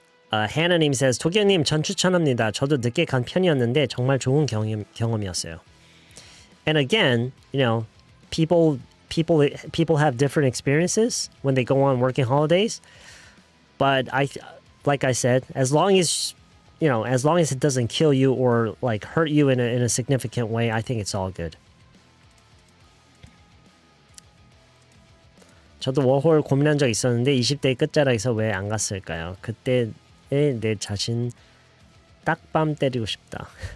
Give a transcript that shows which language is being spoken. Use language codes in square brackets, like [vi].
[ko] 하나님 says, 도겸님 전 추천합니다. 저도 늦게 간 편이었는데 정말 좋은 경험이었어요. [en] And again, people have different experiences when they go on working holidays. But like I said, as long as it doesn't kill you or hurt you in a significant way, I think it's all good. [ko] 저도 워홀 고민한 적 있었는데 20대 끝자락에서 왜 안 갔을까요? 그때 내 자신 딱밤 때리고 싶다.